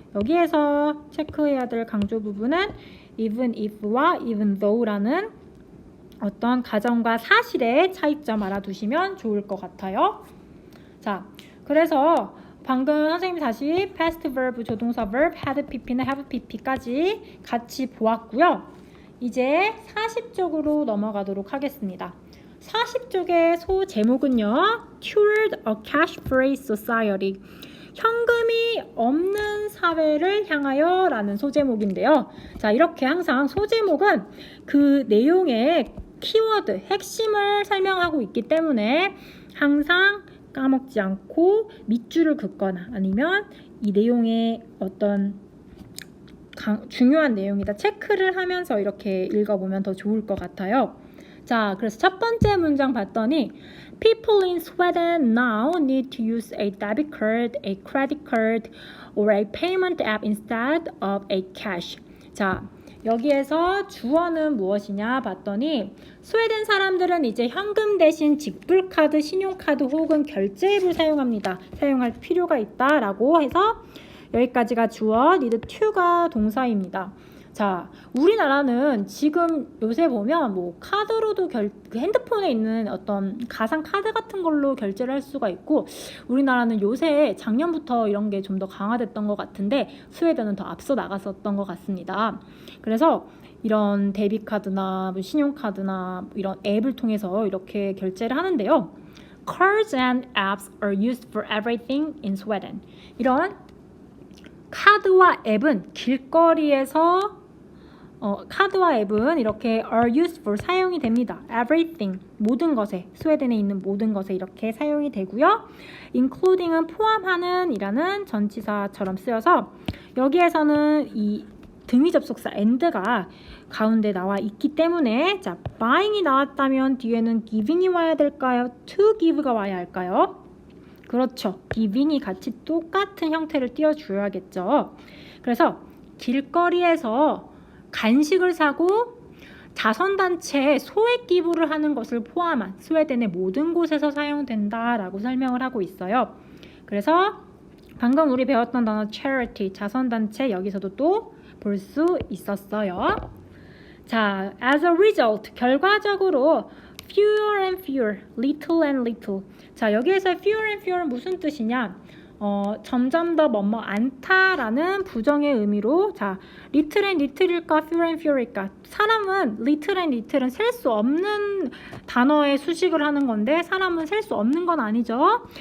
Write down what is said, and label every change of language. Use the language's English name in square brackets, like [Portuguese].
[Korean] 여기에서 체크해야 될 강조 부분은 even if와 even though라는 어떤 가정과 사실의 차이점 알아두시면 좋을 것 같아요. 자, 그래서 방금 선생님이 다시 past verb, 조동사 verb, had pp나 have pp까지 같이 보았고요. 이제 40쪽으로 넘어가도록 하겠습니다. 40쪽의 소 제목은요. [English] Toward a cash-free society. [Korean] 현금이 없는 사회를 향하여 라는 소제목인데요. 자, 이렇게 항상 소제목은 그 내용의 키워드, 핵심을 설명하고 있기 때문에 항상 까먹지 않고 밑줄을 긋거나 아니면 이 내용의 어떤 중요한 내용이다 체크를 하면서 이렇게 읽어보면 더 좋을 것 같아요. 자, 그래서 첫 번째 문장 봤더니 [English] People in Sweden now need to use a debit card, a credit card, or a payment app instead of a cash. [Korean] 자, 여기에서 주어는 무엇이냐 봤더니 스웨덴 사람들은 이제 현금 대신 직불카드, 신용카드 혹은 결제앱을 사용할 필요가 있다라고 해서 여기까지가 주어, need to가 동사입니다. 자, 우리나라는 지금 요새 보면 뭐 카드로도 핸드폰에 있는 어떤 가상 카드 같은 걸로 결제를 할 수가 있고 우리나라는 요새 작년부터 이런 게 좀 더 강화됐던 것 같은데 스웨덴은 더 앞서 나갔었던 것 같습니다. 그래서 이런 데비카드나 신용카드나 이런 앱을 통해서 이렇게 결제를 하는데요. [English] Cards and apps are used for everything in Sweden. [Korean] 이런 카드와 앱은 길거리에서 카드와 앱은 이렇게 [English] are used for [Korean] 사용이 됩니다. Everything, 모든 것에, 스웨덴에 있는 모든 것에 이렇게 사용이 되고요. including은 포함하는 이라는 전치사처럼 쓰여서 여기에서는 이 등위 접속사 and가 가운데 나와 있기 때문에 자, buying이 나왔다면 뒤에는 giving이 와야 될까요? to give가 와야 할까요? 그렇죠. giving이 같이 똑같은 형태를 띄워줘야겠죠. 그래서 길거리에서 간식을 사고 자선단체에 소액 기부를 하는 것을 포함한 스웨덴의 모든 곳에서 사용된다라고 설명을 하고 있어요. 그래서 방금 우리 배웠던 단어 charity, 자선단체 여기서도 또 볼 수 있었어요. [English] 자, as a result, [Korean] 결과적으로 [English] fewer and fewer, little and little. [Korean] 자, 여기에서 [English] fewer and fewer [Korean] 는 무슨 뜻이냐? 점점 더 뭐뭐 않다라는 부정의 의미로 자, [English] little and little [Korean] 일까 fewer and fewer일까? 사람은 [English] little and little [Korean] 은 셀 수 없는 단어의 수식을 하는 건데 사람은 셀 수 없는 건 아니죠.